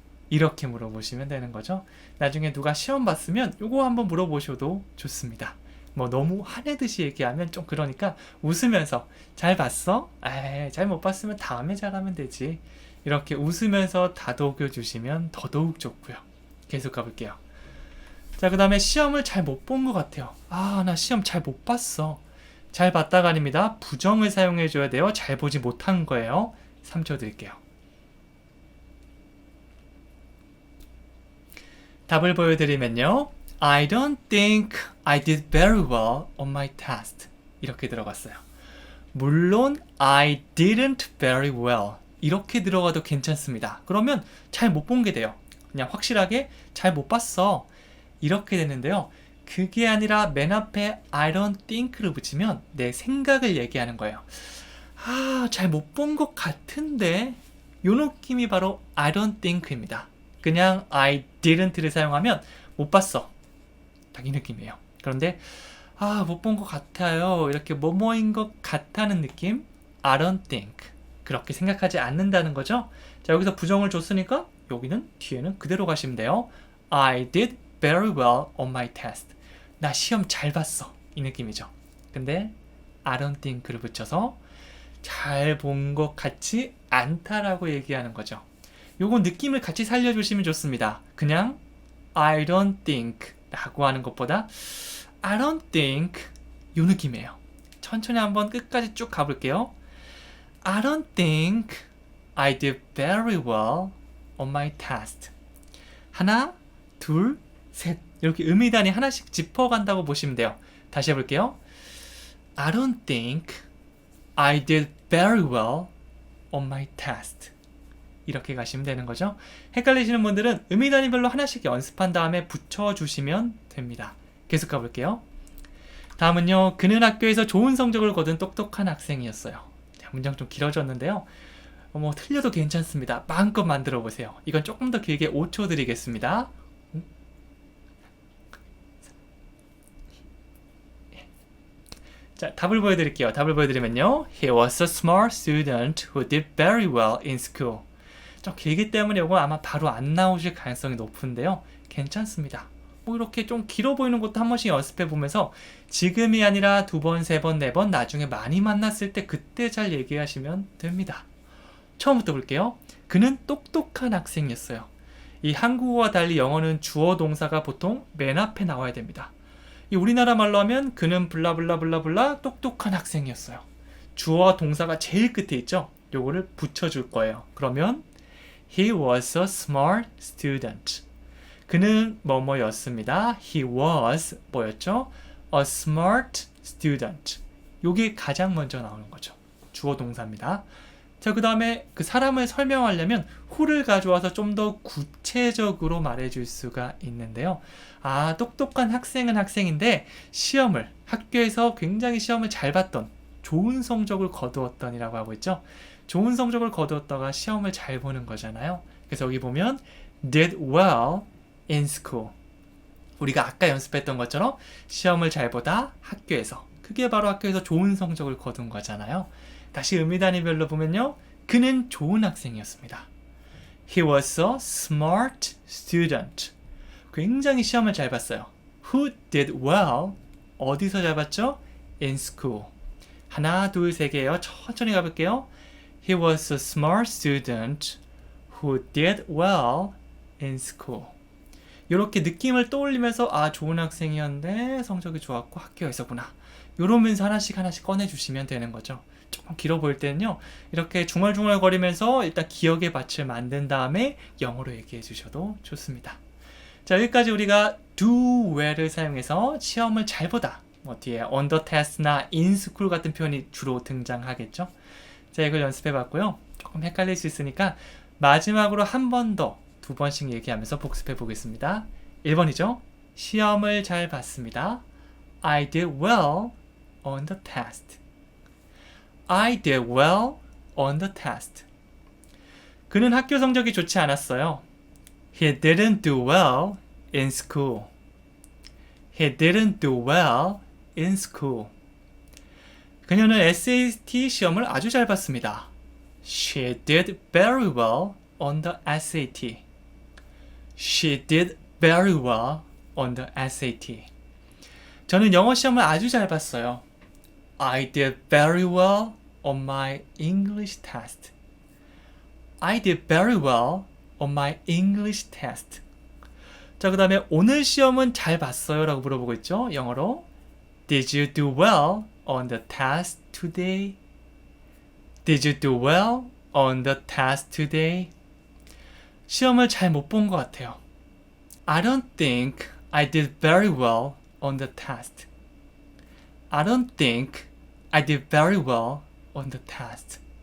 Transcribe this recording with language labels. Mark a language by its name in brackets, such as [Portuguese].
[Korean] 이렇게 물어보시면 되는 거죠. 나중에 누가 시험 봤으면 이거 한번 물어보셔도 좋습니다. 뭐 너무 화내듯이 얘기하면 좀 그러니까 웃으면서 잘 봤어? 에이, 잘 못 봤으면 다음에 잘하면 되지. 이렇게 웃으면서 다독여 주시면 더더욱 좋고요. 계속 가볼게요. 자, 그 다음에 시험을 잘 못 본 것 같아요. 아, 나 시험 잘 못 봤어. 잘 봤다가 아닙니다. 부정을 사용해 줘야 돼요. 잘 보지 못한 거예요. 3초 드릴게요. 답을 보여드리면요. [English] I don't think I did very well on my test. [Korean] 이렇게 들어갔어요. [English] 물론 I didn't very well. [Korean] 이렇게 들어가도 괜찮습니다. 그러면 잘 못 본 게 돼요. 그냥 확실하게 잘 못 봤어. 이렇게 되는데요. 그게 아니라 맨 앞에 [English] I don't think [Korean] 를 붙이면 내 생각을 얘기하는 거예요. 아, 잘 못 본 것 같은데 요 느낌이 바로 [English] I don't think [Korean] 입니다. 그냥 [English] I didn't [Korean] 를 사용하면 못 봤어. 딱 이 느낌이에요. 그런데 아, 못 본 것 같아요. 이렇게 뭐뭐인 것 같다는 느낌. [English] I don't think. [Korean] 그렇게 생각하지 않는다는 거죠. 자, 여기서 부정을 줬으니까 여기는 뒤에는 그대로 가시면 돼요. [English] I did very well on my test. [Korean] 나 시험 잘 봤어. 이 느낌이죠. 근데 [English] I don't think [Korean] 를 붙여서 잘 본 것 같지 않다라고 얘기하는 거죠. 요거 느낌을 같이 살려주시면 좋습니다. 그냥 [English] I don't think [Korean] 라고 하는 것보다 I don't think 요 느낌이에요. 천천히 한번 끝까지 쭉 가볼게요. [English] I don't think I did very well on my test. [Korean] 하나, 둘, 셋. 이렇게 음이단이 하나씩 짚어간다고 보시면 돼요. 다시 해볼게요. [English] I don't think I did very well on my test. [Korean] 이렇게 가시면 되는 거죠. 헷갈리시는 분들은 음이단위별로 하나씩 연습한 다음에 붙여주시면 됩니다. 계속 가볼게요. 다음은요. 그는 학교에서 좋은 성적을 거둔 똑똑한 학생이었어요. 문장 좀 길어졌는데요. 뭐 틀려도 괜찮습니다. 마음껏 만들어 보세요. 이건 조금 더 길게 5초 드리겠습니다. 자, 답을 보여드릴게요. 답을 보여드리면요. [English] He was a smart student who did very well in school. [Korean] 좀 길기 때문에 이거 아마 바로 안 나오실 가능성이 높은데요. 괜찮습니다. 뭐 이렇게 좀 길어 보이는 것도 한 번씩 연습해 보면서 지금이 아니라 2번, 3번, 4번 나중에 많이 만났을 때 그때 잘 얘기하시면 됩니다. 처음부터 볼게요. 그는 똑똑한 학생이었어요. 이 한국어와 달리 영어는 주어 동사가 보통 맨 앞에 나와야 됩니다. 이 우리나라 말로 하면 그는 블라블라블라블라 똑똑한 학생이었어요. 주어와 동사가 제일 끝에 있죠? 요거를 붙여줄 거예요. [English] 그러면 He was a smart student. [Korean] 그는 뭐뭐였습니다. [English] He was [Korean] 뭐였죠? [English] A smart student. [Korean] 요게 가장 먼저 나오는 거죠. 주어 동사입니다. 자, 그 다음에 그 사람을 설명하려면 who를 가져와서 좀 더 구체적으로 말해줄 수가 있는데요. 아, 똑똑한 학생은 학생인데 시험을 학교에서 굉장히 시험을 잘 봤던 좋은 성적을 거두었던이라고 하고 있죠. 좋은 성적을 거두었다가 시험을 잘 보는 거잖아요. 그래서 여기 보면 [English] did well in school. [Korean] 우리가 아까 연습했던 것처럼 시험을 잘 보다 학교에서. 그게 바로 학교에서 좋은 성적을 거둔 거잖아요. 다시 의미단위별로 보면요. 그는 좋은 학생이었습니다. [English] He was a smart student. [Korean] 굉장히 시험을 잘 봤어요. [English] Who did well? [Korean] 어디서 잘 봤죠? [English] In school. [Korean] 하나, 둘, 세 개예요. 천천히 가볼게요. [English] He was a smart student who did well in school. [Korean] 이렇게 느낌을 떠올리면서 아, 좋은 학생이었는데 성적이 좋았고 학교에서구나. 이러면서 하나씩 꺼내주시면 되는 거죠. 조금 길어 보일 때는요. 이렇게 중얼중얼 거리면서 일단 기억의 밭을 만든 다음에 영어로 얘기해 주셔도 좋습니다. 자, 여기까지 우리가 [English] do well [Korean] 을 사용해서 시험을 잘 보다. 뭐 뒤에 [English] on the test [Korean] 나 [English] in school [Korean] 같은 표현이 주로 등장하겠죠. 자, 이걸 연습해 봤고요. 조금 헷갈릴 수 있으니까 마지막으로 한 번 더 2번씩 얘기하면서 복습해 보겠습니다. 1번이죠. 시험을 잘 봤습니다. [English] I did well on the test. I did well on the test. [Korean] 그는 학교 성적이 좋지 않았어요. [English] He didn't do well in school. He didn't do well in school. [Korean] 그녀는 SAT 시험을 아주 잘 봤습니다. [English] She did very well on the SAT. She did very well on the SAT. [Korean] 저는 영어 시험을 아주 잘 봤어요. [English] I did very well on my English test. I did very well on my English test. [Korean] 자, 그 다음에 오늘 시험은 잘 봤어요 라고 물어보고 있죠. 영어로 [English] Did you do well on the test today? Did you do well on the test today? [Korean] 시험을 잘 못 본 것 같아요. [English] I don't think I did very well on the test. I don't think I did very well on the test.